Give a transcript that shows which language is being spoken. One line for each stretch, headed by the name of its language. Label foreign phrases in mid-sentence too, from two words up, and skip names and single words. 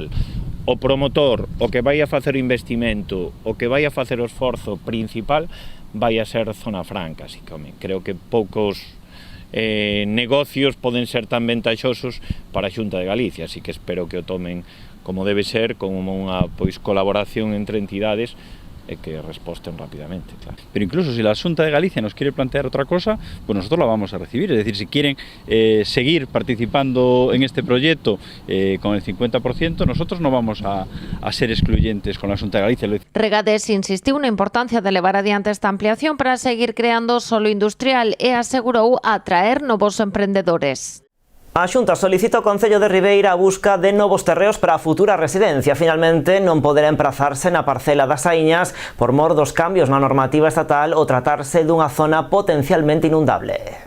Galician: O promotor, o que vai a facer o investimento, o que vai a facer o esforzo principal, vai a ser Zona Franca, así que creo que poucos negocios poden ser tan ventaxosos para a Xunta de Galicia, así que espero que o tomen como debe ser, como unha colaboración entre entidades e que resposten rápidamente, claro.
Spanish: Pero incluso si la Xunta de Galicia nos quiere plantear otra cosa, pues nosotros la vamos a recibir. Es decir, si quieren seguir participando en este proyecto con el 50%, nosotros no vamos a ser excluyentes con la Xunta de Galicia.
Galician: Regades insistiu na importancia de levar adiante esta ampliación para seguir creando solo industrial e asegurou atraer novos emprendedores. A Xunta solicita ao Concello de Ribeira a busca de novos terreos para a futura residencia. Finalmente, non poderá emprazarse na parcela das Aíñas por mor dos cambios na normativa estatal ou tratarse dunha zona potencialmente inundable.